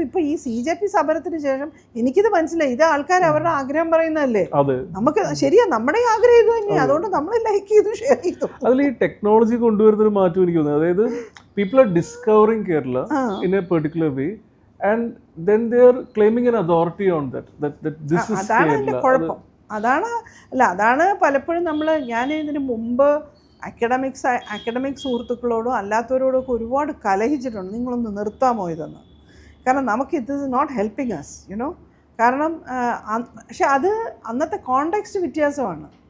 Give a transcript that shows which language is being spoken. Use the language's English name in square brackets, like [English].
[Malayalam] ഇപ്പൊ ഈ CJP സമരത്തിന് ശേഷം എനിക്കിത് മനസ്സിലായി, ഇത് ആൾക്കാർ അവരുടെ ആഗ്രഹം പറയുന്നതല്ലേ, നമുക്ക് ശരിയാ നമ്മുടെ ആഗ്രഹം ഇത് തന്നെയാണ്, അതുകൊണ്ട് നമ്മൾ ലൈക്ക് ചെയ്തു ഷെയർ ചെയ്തു. അതിൽ ഈ ടെക്നോളജി കൊണ്ടുവരുന്ന ഒരു മാറ്റം എനിക്ക് തോന്നുന്നത്, അതായത് [English] people are discovering Kerala in a particular way and then they are claiming an authority on that this is Kerala. [Malayalam] അതാണ് പലപ്പോഴും ഞാൻ ഇതിന് മുമ്പ് അക്കാഡമിക് സുഹൃത്തുക്കളോടും അല്ലാത്തവരോടും ഒക്കെ ഒരുപാട് കലഹിച്ചിട്ടുണ്ട്, നിങ്ങളൊന്ന് നിർത്താമോ ഇതെന്ന്. കാരണം നമുക്ക് ഇത് [English] Not helping us you know. [Malayalam] കാരണം പക്ഷെ അത് അന്നത്തെ കോണ്ടെക്സ്റ്റ് വ്യത്യാസമാണ്.